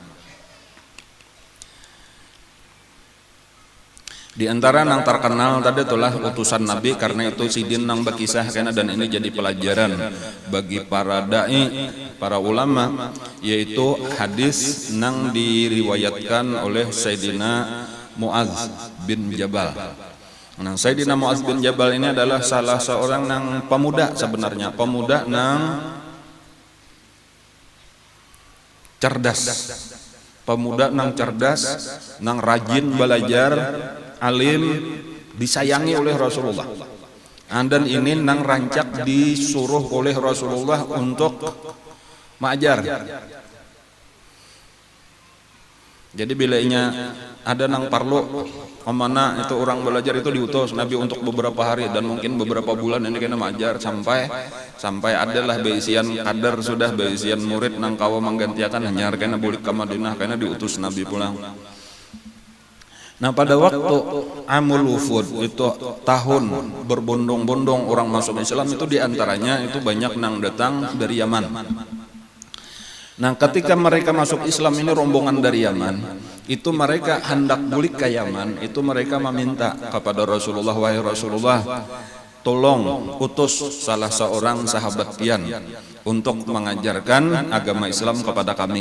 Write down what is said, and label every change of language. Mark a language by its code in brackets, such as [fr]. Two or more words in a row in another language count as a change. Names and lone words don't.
[id] Di antara yang terkenal tadi itulah utusan Nabi, karena itu sidin yang berkisah karena, dan ini jadi pelajaran bagi para dai, para ulama, yaitu hadis yang diriwayatkan oleh Sayyidina Mu'adz bin Jabal. Nah, Sayyidina Mu'adz bin Jabal ini adalah salah seorang yang pemuda sebenarnya, pemuda yang cerdas, pemuda yang cerdas, yang rajin belajar, alim, disayangi oleh Rasulullah. Dan ini nang rancak disuruh oleh Rasulullah untuk mengajar. [bjn] Jadi bilanya ada nang parlo kemana itu orang belajar itu diutus Nabi untuk beberapa hari dan mungkin beberapa bulan ini kena mengajar sampai adalah beisian kadar sudah beisian murid nang kawa menggantikan hanya karena bulik ke Madinah karena diutus Nabi pulang. [id] Nah pada waktu Amul Wufud itu tahun berbondong-bondong orang masuk Islam itu diantaranya itu banyak nang datang dari Yaman. Nah ketika mereka masuk Islam ini rombongan dari Yaman, itu mereka hendak bulik ke Yaman, itu mereka meminta kepada Rasulullah, wahai Rasulullah, tolong utus salah seorang sahabat pian untuk mengajarkan agama Islam kepada kami.